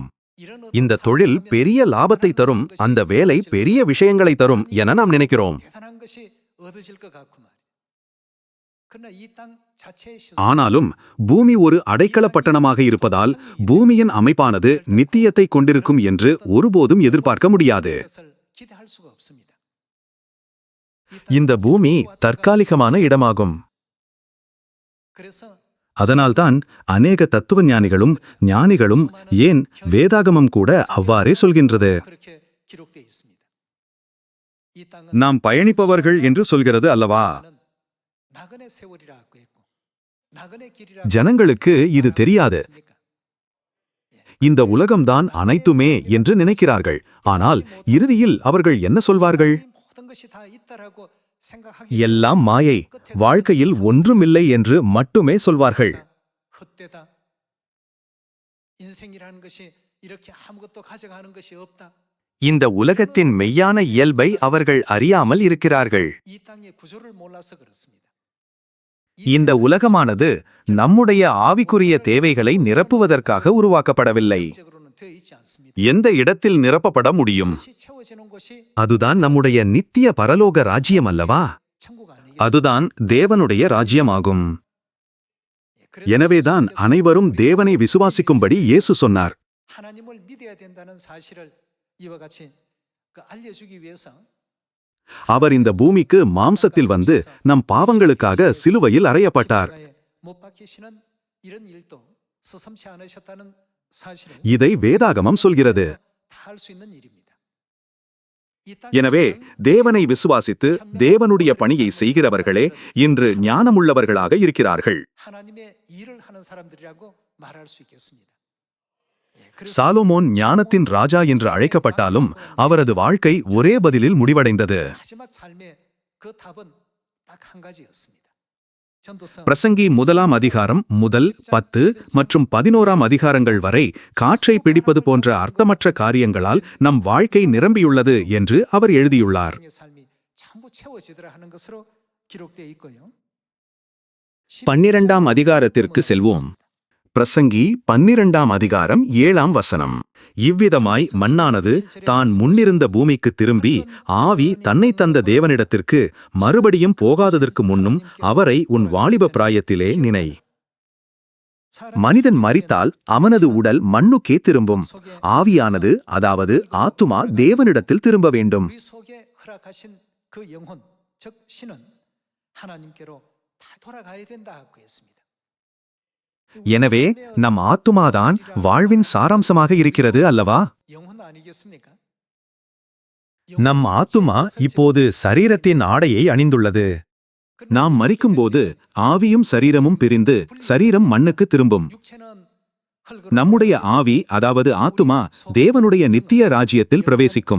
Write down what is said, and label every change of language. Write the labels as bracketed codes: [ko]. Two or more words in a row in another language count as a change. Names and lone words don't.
[ko] 이런 어떤 [ta] இந்த தொழில் பெரிய லாபத்தை தரும், அந்த வேலை பெரிய விஷயங்களை தரும் என நாம் நினைக்கிறோம். [ko] 대단한 것이 얻어질 것 같고 말이야. 그러나 이 땅 자체의 시선 [ta] ஆனாலும் பூமி ஒரு அடைக்கல பட்டணமாக இருப்பதால் பூமியின் அமைப்பானது நித்தியத்தை கொண்டிருக்கும் என்று ஒருபோதும் எதிர்பார்க்க முடியாது. [ko] 것을 기대할 수가 없습니다. [ta] இந்த பூமி தற்காலிகமான இடமாகும். [ko] 그래서 [ta] அதனால்தான் அநேக தத்துவ ஞானிகளும் ஏன் வேதாகமம் கூட அவ்வாறே சொல்கின்றது. [ko] 그렇게 기록되어 있습니다. 이 땅은 [ta] நாம் பயணிப்பவர்கள் என்று சொல்கிறது அல்லவா? [ko] 나그네 세월이라고 했고 나그네 길이라 [ta] ஜனங்களுக்கு இது தெரியாது. இந்த உலகம்தான் அனைத்துமே என்று நினைக்கிறார்கள். ஆனால் இறுதியில் அவர்கள் என்ன சொல்வார்கள்? [ko] 모든 것이 다 있다라고 생각하기 [ta] எல்லாம் மாயை, வாழ்க்கையில் ஒன்றுமில்லை என்று மட்டுமே சொல்வார்கள். [ko] 헛되다. 인생이라는 것이 이렇게 아무것도 가져가는 것이 없다. [ta] இந்த உலகத்தின் மெய்யான இயல்பை அவர்கள் அறியாமல் இருக்கிறார்கள். [ko] 이 땅의 구조를 몰라서 그렇습니다. [ta] இந்த உலகமானது நம்முடைய ஆவிக்குரிய தேவைகளை நிரப்புவதற்காக உருவாக்கப்படவில்லை. [ko] 적으로는 되어 있지 않습니다. [ta] எந்த இடத்தில் நிரப்பப்பட முடியும்? [ko] 것이 채워지는 곳이 [ta] அதுதான் நம்முடைய நித்திய பரலோக ராஜ்யம் அல்லவா? [ko] 천국 아니겠습니까? [ta] அதுதான் தேவனுடைய ராஜ்யமாகும். [ko] 그래서 [ta] எனவேதான் அனைவரும் தேவனை விசுவாசிக்கும்படி இயேசு சொன்னார். [ko] 하나님을 믿어야 된다는 사실을 이와 같이 알려주기 위해서 [ta] அவர் இந்த பூமிக்கு மாம்சத்தில் வந்து நம் பாவங்களுக்காக சிலுவையில் அறையப்பட்டார். [ko] 못 박히시는 이런 일도 서슴지 않으셨다는 사실은 [ta] இதை வேதாகமம் சொல்கிறது. [ko] 다 할 수 있는 일입니다. [ta] எனவே தேவனை விசுவாசித்து தேவனுடைய பணியை செய்கிறவர்களே இன்று ஞானமுள்ளவர்களாக இருக்கிறார்கள். [ko] 하나님의 일을 하는 사람들이라고 말할 수 있겠습니다. [ta] சாலோமோன் ஞானத்தின் ராஜா என்று அழைக்கப்பட்டாலும் அவரது வாழ்க்கை ஒரே பதிலில் முடிவடைந்தது. [ko] 마지막 삶의 그 답은 딱 한 가지였습니다. 전도서 [ta] பிரசங்கி 1ஆம் அதிகாரம் முதல் 10 மற்றும் 11ஆம் அதிகாரங்கள் வரை காற்றை பிடிப்பது போன்ற அர்த்தமற்ற காரியங்களால் நம் வாழ்க்கை நிரம்பியுள்ளது என்று அவர் எழுதியுள்ளார். [ko] 의 삶이 전부 채워지더라 하는 것으로 기록되어 있고요. [ta] 12ஆம் அதிகாரத்திற்கு செல்வோம். பிரசங்கி 12ஆம் அதிகாரம் 7ஆம் வசனம். இவ்விதமாய் மண்ணானது தான் முன்னிருந்த பூமிக்கு திரும்பி ஆவி தன்னை தந்த தேவனிடத்திற்கு மறுபடியும் போகாததற்கு முன்னும் அவரை உன் வாலிப பிராயத்திலே நினை. மனிதன் மரித்தால் அவனது உடல் மண்ணுக்கே திரும்பும். ஆவியானது அதாவது ஆத்துமா தேவனிடத்தில் திரும்ப வேண்டும். [ko] 우리 속에 허락하신 그 영혼 즉 신은 하나님께로 다 돌아가야 된다고 했습니다. [ta] எனவே நம் ஆத்துமாதான் வாழ்வின் சாராம்சமாக இருக்கிறது அல்லவா? [ko] 영혼 아니겠습니까? [ta] நம் ஆத்துமா இப்போது சரீரத்தின் ஆடையை அணிந்துள்ளது. நாம் மரிக்கும்போது ஆவியும் சரீரமும் பிரிந்து சரீரம் மண்ணுக்கு திரும்பும். [ko] 육체는 [ta] நம்முடைய ஆவி அதாவது ஆத்துமா தேவனுடைய நித்திய ராஜ்யத்தில் பிரவேசிக்கும்.